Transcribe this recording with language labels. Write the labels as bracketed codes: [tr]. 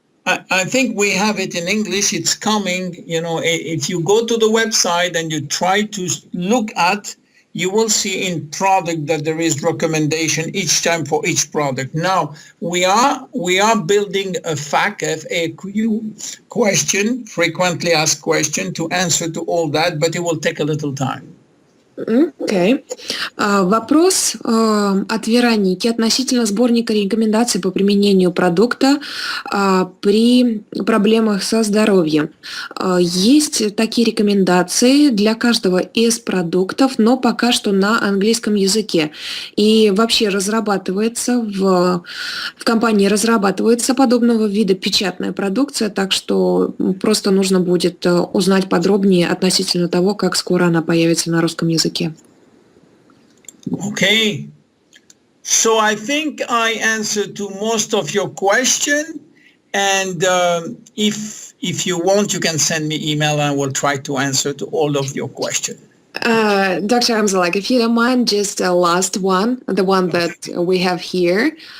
[en] I think we have it in English. It's coming. If you go to the website and you try to look at, you will see in product that there is recommendation each time for each product. Now we are building a FAQ question, frequently asked question, to answer to all that, but it will take a little time. Okay. [ru] Вопрос от Вероники относительно сборника рекомендаций по применению продукта при проблемах со здоровьем. Есть такие рекомендации для каждого из продуктов, но пока что на английском языке. И вообще в компании разрабатывается подобного вида печатная продукция, так что просто нужно будет узнать подробнее относительно того, как скоро она появится на русском языке. [en] Okay, so I think I answered to most of your question, and if you want, you can send me email and I will try to answer to all of your questions. Dr. Amzalаг, if you don't mind, just last one, the one that we have here.